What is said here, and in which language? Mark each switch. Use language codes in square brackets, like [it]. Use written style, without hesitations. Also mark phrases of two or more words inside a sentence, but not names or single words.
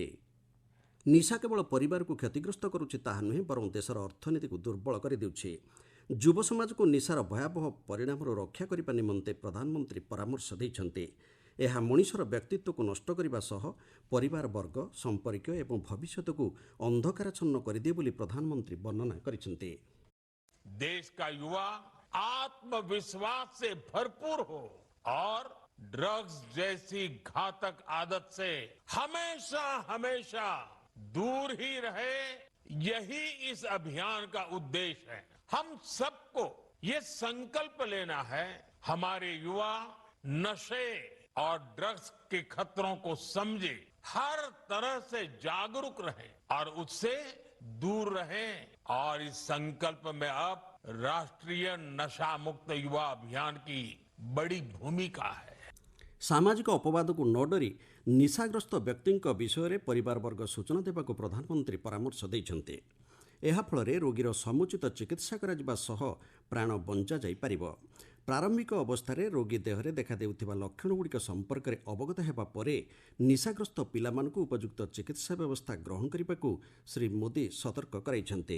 [or] ନିଶା କେବଳ ପରିବାରକୁ କ୍ଷତିଗ୍ରସ୍ତ କରୁଛି ତାହା ନୁହେଁ, ବରଂ ଦେଶର ଅର୍ଥନୀତିକୁ ଦୁର୍ବଳ କରିଦେଉଛି। ଯୁବ ସମାଜକୁ ନିଶାର ଭୟାବହ ପରିଣାମରୁ ରକ୍ଷା କରିବା ନିମନ୍ତେ ପ୍ରଧାନମନ୍ତ୍ରୀ ପରାମର୍ଶ ଦେଇଛନ୍ତି। ଏହା ମଣିଷର ବ୍ୟକ୍ତିତ୍ୱକୁ ନଷ୍ଟ କରିବା ସହ ପରିବାର ବର୍ଗ, ସମ୍ପର୍କୀୟ ଏବଂ ଭବିଷ୍ୟତକୁ ଅନ୍ଧକାରାଚ୍ଛନ୍ନ କରିଦିଏ ବୋଲି ପ୍ରଧାନମନ୍ତ୍ରୀ ବର୍ଣ୍ଣନା କରିଛନ୍ତି। [hi] देश का युवा आत्मविश्वास से भरपूर हो और ड्रग्स जैसी घातक आदत से हमेशा हमेशा दूर ही रहे, यही इस अभियान का उद्देश्य है। हम सबको ये संकल्प लेना है, हमारे युवा नशे और ड्रग्स के खतरों को समझे, हर तरह से जागरूक रहे और उससे दूर रहे। और इस संकल्प में अब राष्ट्रीय नशा मुक्त युवा अभियान की बड़ी भूमिका है। [or] ସାମାଜିକ ଅପବାଦକୁ ନ ଡରି ନିଶାଗ୍ରସ୍ତ ବ୍ୟକ୍ତିଙ୍କ ବିଷୟରେ ପରିବାରବର୍ଗ ସୂଚନା ଦେବାକୁ ପ୍ରଧାନମନ୍ତ୍ରୀ ପରାମର୍ଶ ଦେଇଛନ୍ତି। ଏହାଫଳରେ ରୋଗୀର ସମୁଚିତ ଚିକିତ୍ସା କରାଯିବା ସହ ପ୍ରାଣ ବଞ୍ଚାଯାଇପାରିବ। ପ୍ରାରମ୍ଭିକ ଅବସ୍ଥାରେ ରୋଗୀ ଦେହରେ ଦେଖାଦେଉଥିବା ଲକ୍ଷଣଗୁଡ଼ିକ ସମ୍ପର୍କରେ ଅବଗତ ହେବା ପରେ ନିଶାଗ୍ରସ୍ତ ପିଲାମାନଙ୍କୁ ଉପଯୁକ୍ତ ଚିକିତ୍ସା ବ୍ୟବସ୍ଥା ଗ୍ରହଣ କରିବାକୁ ଶ୍ରୀ ମୋଦି ସତର୍କ କରାଇଛନ୍ତି।